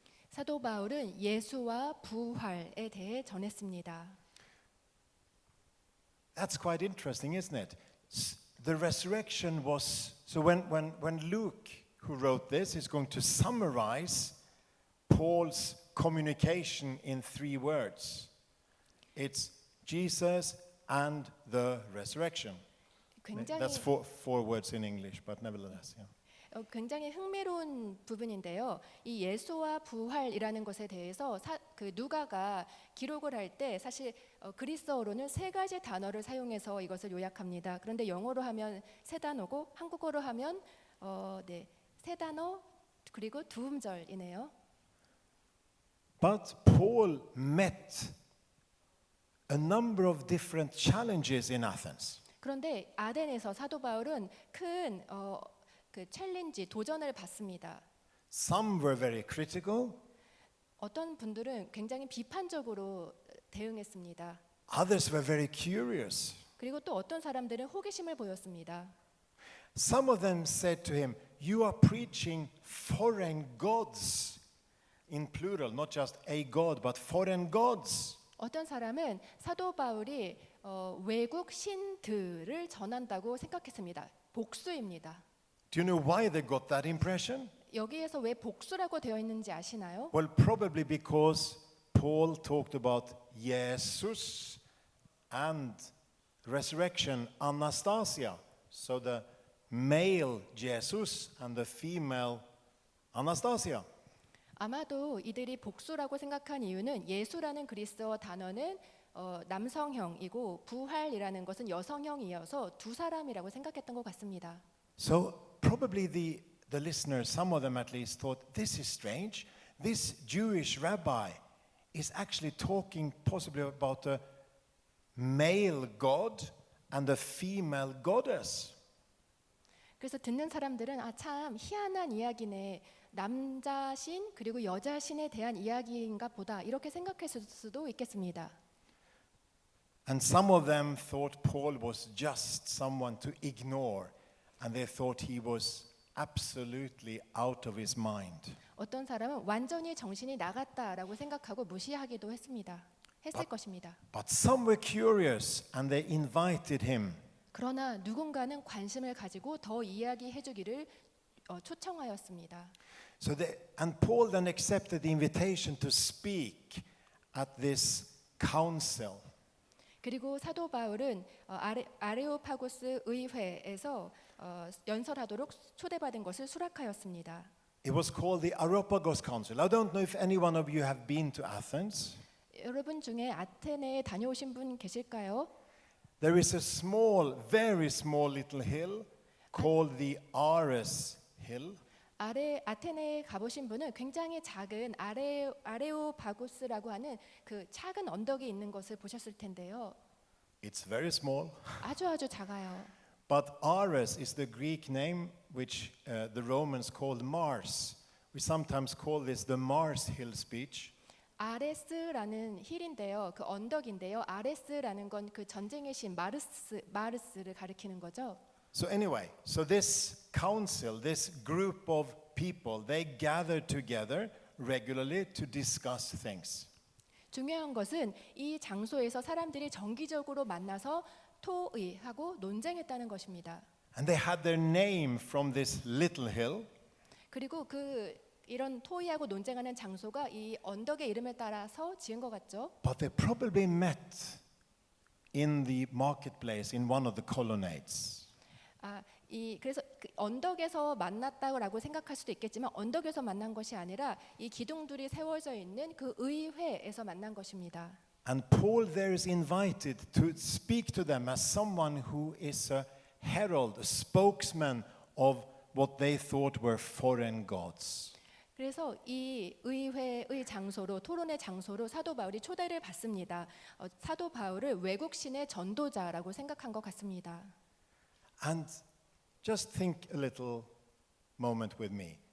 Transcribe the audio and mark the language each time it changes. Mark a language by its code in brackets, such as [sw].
[ko] 사도 바울은 예수와 부활에 대해 전했습니다. [en] That's quite interesting, isn't it? The resurrection was, so when Luke, who wrote this, is going to summarize Paul's communication in 3 words. It's Jesus and the resurrection. That's four words in English, but nevertheless. Yeah. [ko] 굉장히 흥미로운 부분인데요. 이 예수와 부활이라는 것에 대해서 그 누가가 기록을 할 때 사실 그리스어로는 3가지 단어를 사용해서 이것을 요약합니다. 그런데 영어로 하면 3단어고 한국어로 하면 3단어 그리고 2음절이네요. [en] But Paul met a number of different challenges in Athens. [ko] 그런데 아덴에서 사도 바울은 큰 그 챌린지 도전을 받습니다. [en] Some were very critical. [ko] 어떤 분들은 굉장히 비판적으로 대응했습니다. [en] Others were very curious. [ko] 그리고 또 어떤 사람들은 호기심을 보였습니다. [en] Some of them said to him, "You are preaching foreign gods," in plural, not just a god, but foreign gods. [ko] 어떤 사람은 사도 바울이 외국 신들을 전한다고 생각했습니다. 복수입니다. [en] Do you know why they got that impression? [ko] 여기에서 왜 복수라고 되어 있는지 아시나요? [en] Well, probably because Paul talked about Jesus and resurrection, Anastasia. So the male Jesus and the female Anastasia. [ko] 아마도 이들이 복수라고 생각한 이유는 예수라는 그리스어 단어는 남성형이고 부활이라는 것은 여성형이어서 두 사람이라고 생각했던 것 같습니다. [en] So probably the listeners, some of them at least, thought this is strange. This Jewish rabbi is actually talking possibly about a male god and a female goddess. [ko] 그래서 듣는 사람들은 참 희한한 이야기네. 남자 신 그리고 여자 신에 대한 이야기인가 보다 이렇게 생각했을 수도 있겠습니다. [en] And some of them thought Paul was just someone to ignore, and they thought he was absolutely out of his mind. [ko] 어떤 사람은 완전히 정신이 나갔다라고 생각하고 무시하기도 했을 것입니다. [en] But some were curious, and they invited him. [ko] 그러나 누군가는 관심을 가지고 더 이야기해 주기를 초청하였습니다. [en] And Paul then accepted the invitation to speak at this council. [ko] 그리고 사도 바울은 아레오파고스 의회에서 연설하도록 초대받은 것을 수락하였습니다. [en] It was called the Areopagus Council. I don't know if any one of you have been to Athens. [ko] 여러분 중에 아테네에 다녀오신 분 계실까요? [en] There is a small, very small little hill called the Ares Hill. [ko] 아테네에 가보신 분은 굉장히 작은 아레오파고스라고 하는 그 작은 언덕이 있는 것을 보셨을 텐데요. [en] It's very small. [ko] 아주 작아요. [en] But Ares is the Greek name which the Romans called Mars. We sometimes call this the Mars Hill speech. [ko] 아레스라는 힐인데요. 그 언덕인데요. 아레스라는 건 그 전쟁의 신 마르스를 가리키는 거죠. [en] So anyway, so this council, this group of people, they gathered together regularly to discuss things. [ko] 중요한 것은 이 장소에서 사람들이 정기적으로 만나서 토의하고 논쟁했다는 것입니다. [en] And they had their name from this little hill. [ko] 그리고 이런 토의하고 논쟁하는 장소가 이 언덕의 이름에 따라서 지은 것 같죠. [en] But they probably met in the marketplace in one of the colonnades. [ko] 그래서 그 언덕에서 만났다고 생각할 수도 있겠지만 언덕에서 만난 것이 아니라 이 기둥들이 세워져 있는 그 의회에서 만난 것입니다. [en] And Paul there is invited to speak to them as someone who is a herald, a spokesman of what they thought were foreign gods. [ko] 그래서 이 의회의 장소로 토론의 장소로 사도 바울이 초대를 받습니다. 사도 바울을 외국 신의 전도자라고 생각한 것 같습니다. [en] And just think a little moment with me.